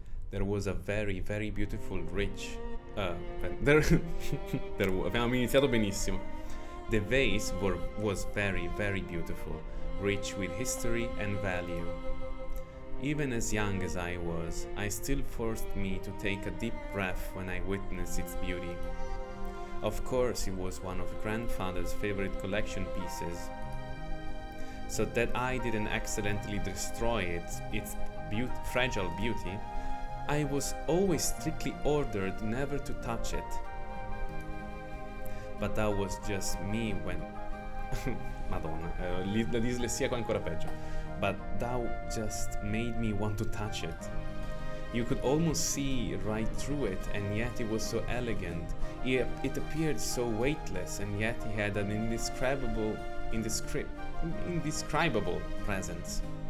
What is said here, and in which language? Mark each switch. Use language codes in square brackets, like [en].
[en] There was a very, very beautiful rich... [it] abbiamo iniziato benissimo. [en] The vase was very, very beautiful, rich with history and value. Even as young as I was, I still forced me to take a deep breath when I witnessed its beauty. Of course, it was one of grandfather's favorite collection pieces, so that I didn't accidentally destroy its fragile beauty, I was always strictly ordered never to touch it. But that was just me when... [it] Madonna, la dislessia qua è ancora peggio. [en] But that just made me want to touch it. You could almost see right through it, and yet it was so elegant. It appeared so weightless, and yet it had an indescribable presence.